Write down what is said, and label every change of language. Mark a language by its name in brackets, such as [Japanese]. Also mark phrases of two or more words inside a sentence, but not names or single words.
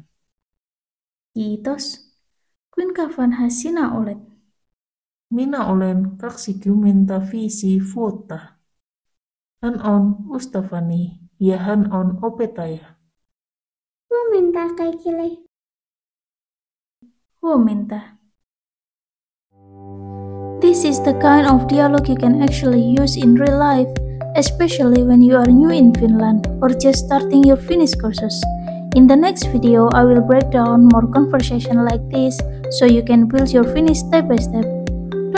[Finnish] Kiitos. Kuinka vanha sinä olet? Minä olen 25 vuotta. Hän on ystäväni ja hän on opettaja. Huomenta kaikille. Huomenta. [English] This is the kind of dialogue you can actually use in real life, especially when you are new in Finland or just starting your Finnish courses. In the next video, I will break down more conversation like this so you can build your Finnish step by step.